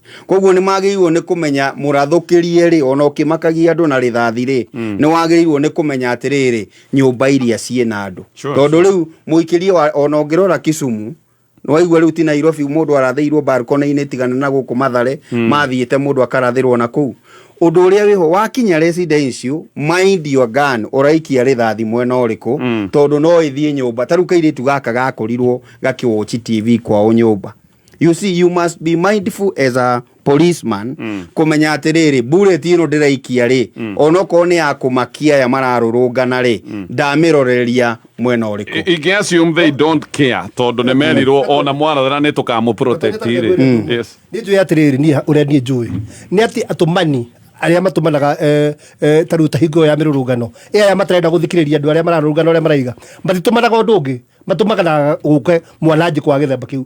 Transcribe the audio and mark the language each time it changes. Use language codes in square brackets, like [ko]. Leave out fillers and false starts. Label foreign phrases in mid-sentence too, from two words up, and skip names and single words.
[ki] Koguo nĩ magĩrĩirwo nĩ kũmenya mũrathũkĩrie rĩ ona ũkĩmakagia andũ na rithathi rĩ nĩ wagĩrĩirwo nĩ kũmenya atĩrĩrĩ nyũmba iria ciĩna andũ. Tondũ rĩu mũikirie ona ũngĩrora Kisumu waigua rĩu ti Nairobi mũndũ arathĩirwo balcony-inĩ tigana na gũkũ Mathare mathiĩte mũndũ akarathĩrwo na kũu. Ũndũ ũrĩa wĩho wakinya residential [en] mind your gun [ki] ũraikia rithathi mwena ũrĩkũ tondũ no ĩthiĩ nyũmba. Ta rĩu kairĩtu gaka gakorirwo gakĩwatch TV kwao nyũmba. [en] You see, you must be mindful as a policeman [ki] kumenya atĩrĩrĩ bullet ĩno ndĩraikia rĩ onokorwo nĩ ya kũmakia ya mararũrũngana rĩ ndamĩroreria mwena ũrĩkũ. Ingĩ [en] assume they don't care [ki] tondũ nĩ merirwo ona mwarathana nĩ tũkamũ protect rĩ. Yes. Nĩ njũĩ atĩrĩrĩ niĩ ũrĩa niĩ njũĩ nĩ atĩ atũmani arĩa matũmanaga ta rĩu ta hingo ya mĩrũrũngano aya matarenda gũthikĩrĩria andũ arĩa mararũrũngana arĩa maraiga matitũmanaga ũndũ ũngĩ matũmanaga gũke mwananjĩ kwa gĩthemba kĩu.